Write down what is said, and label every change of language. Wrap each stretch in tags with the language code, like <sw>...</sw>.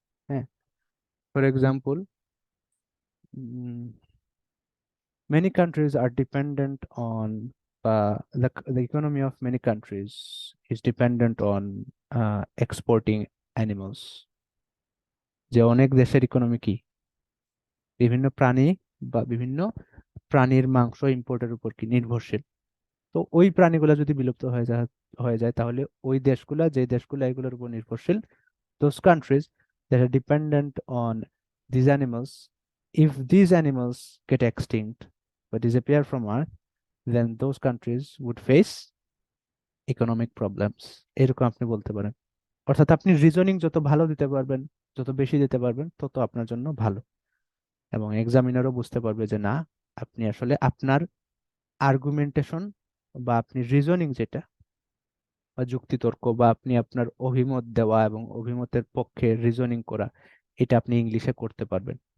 <en>হ্যাঁ, for example many countries are dependent on the economy of many countries is dependent on exporting animals,</en> <bn>যে অনেক দেশের economy কি বিভিন্ন প্রাণী বা বিভিন্ন প্রাণীর মাংস ইম্পোর্টের উপর কি নির্ভরশীল। তো ওই প্রাণীগুলো যদি বিলুপ্ত হয়ে যায় তাহলে ওই দেশগুলা, যে দেশগুলা এগুলোর উপর নির্ভরশীল,</bn> <en>those countries that are dependent on these animals If these animals get extinct বা disappear from Earth, then those countries would face economic problems.</en> <bn>এরকম আপনি বলতে পারেন। অর্থাৎ আপনি রিজনিং যত ভালো দিতে পারবেন, যত বেশি দিতে পারবেন, তত আপনার জন্য ভালো। এবং এক্সামিনারও বুঝতে পারবে যে না, আপনি আসলে আপনার আর্গুমেন্টেশন বা আপনি রিজনিং যেটা বা যুক্তিতর্ক বা আপনি আপনার অভিমত দেওয়া এবং অভিমতের পক্ষে রিজনিং করা, এটা আপনি ইংলিশে করতে পারবেন।</bn>